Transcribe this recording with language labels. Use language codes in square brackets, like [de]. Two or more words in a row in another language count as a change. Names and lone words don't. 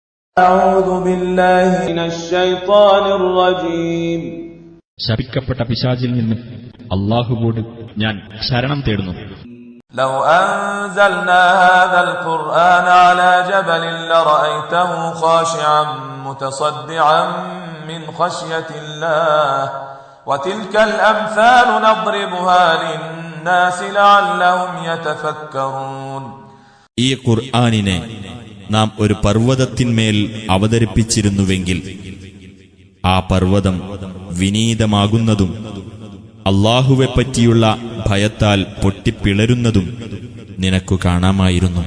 [ml] ശപിക്കപ്പെട്ട പിശാചിൽ നിന്ന് അല്ലാഹുവോട് ഞാൻ ശരണം തേടുന്നു. [ar] لو أنزلنا هذا القرآن على جبل لرأيته خاشعا متصدعا من خشية الله وتلك الأمثال نضربها للناس لعلهم يتفكرون. [ml] ഈ ഖുർആനിനെ നാം ഒരു പർവ്വതത്തിന്മേൽ അവതരിപ്പിച്ചിരുന്നുവെങ്കിൽ ആ പർവ്വതം വിനീതമാകുന്നതും അല്ലാഹുവെപ്പറ്റിയുള്ള ഭയത്താൽ പൊട്ടിപ്പിളരുന്നതും നിനക്കു കാണാമായിരുന്നു.